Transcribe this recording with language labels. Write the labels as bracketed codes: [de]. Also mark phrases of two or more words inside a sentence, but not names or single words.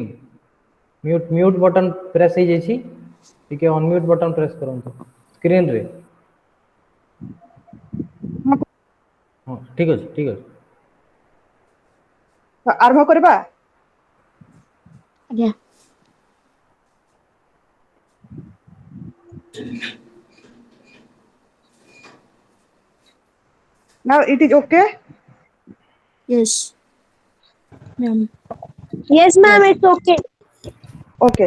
[en] Mute button press [or] ହେଇଯାଇଛି ଟିକେ [en] unmute button press [or] କରନ୍ତୁ screen ରେ ହଁ ଠିକ ଅଛି ଆରମ୍ଭ କରିବା। ଆଜ୍ଞା। [en] Now it is okay. Yes, ma'am. Yes, ma'am, Yes. it's okay. Okay.